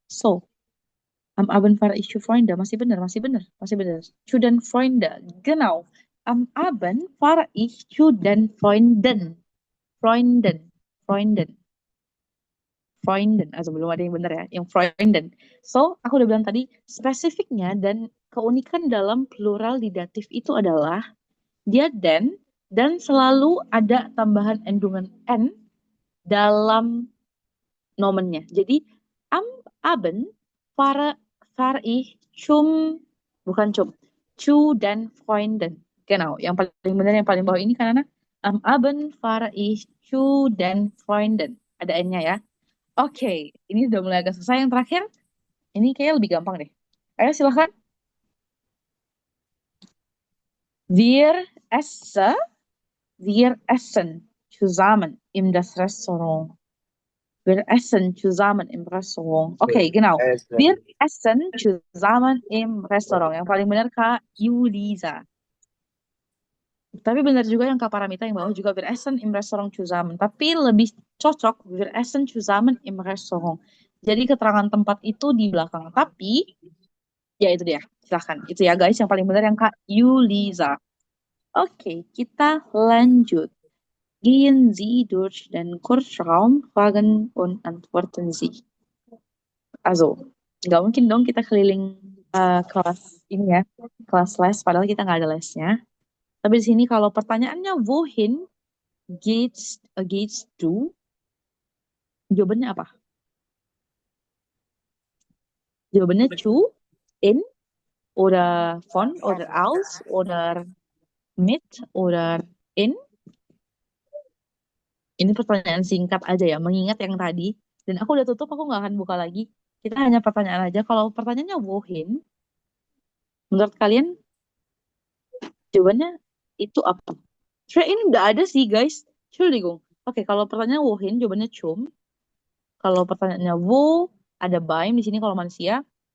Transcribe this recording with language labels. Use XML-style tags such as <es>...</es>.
<de>So, am Abend fahre ich zu Freunde.</de> <id>Masih benar.</id> <de>Zu den Freunden. Genau. Am Abend fahre ich zu den Freunden. Freunden.</de> <id>Also belum ada yang benar ya. Yang Freunden. So, aku udah bilang tadi, spesifiknya dan keunikan dalam plural di datif itu adalah dia dan selalu ada tambahan endungan n dalam nomennya.</id> <de>Jadi am Abend fahre ich zu den Freunden.</de> <id>Genau, yang paling benar yang paling bawah ini kan Ana.</id> <de>Am Abend fahre ich zu den Freunden.</de> <id>Ada n-nya ya. Oke, ini udah mulai agak susah. Yang terakhir, ini kayaknya lebih gampang deh. Ayo silahkan.</id> <de>Wir essen zusammen in das Restaurant. Wir essen zusammen im Restaurant. Oke, genau. Wir essen zusammen im Restaurant.</de> <id>Yang paling benar Kak Yuliza. Tapi benar juga yang Kak Paramita yang bawah juga</id> <de>wir essen im Restaurant zusammen.</de> <id>Tapi lebih cocok</id> <de>wir essen zusammen im Restaurant.</de> <id>Jadi keterangan tempat itu di belakang. Tapi ya itu dia. Silahkan. Itu ya guys yang paling benar yang Kak Yuliza. Oke, kita lanjut.</id> <de>Gehen Sie durch den Kursraum, fragen und antworten Sie.</de> <id>Also, nggak mungkin dong kita keliling kelas ini ya, kelas les, padahal kita nggak ada lesnya. Tapi di sini kalau pertanyaannya</id> <de>wohin geht's du?</de> <id>Jawabannya apa?</id> <de>Jawabannya zu, in, oder von, oder aus, oder mit, oder in.</de> <id>Ini pertanyaan singkat aja ya, mengingat yang tadi. Dan aku udah tutup, aku nggak akan buka lagi. Kita hanya pertanyaan aja. Kalau pertanyaannya wohin, menurut kalian jawabannya itu apa? Sebenarnya ini nggak ada sih guys. Entschuldigung. Oke, kalau pertanyaan wohin, jawabannya cum. Kalau pertanyaannya wo, ada beim di sini kalau manusia.</id>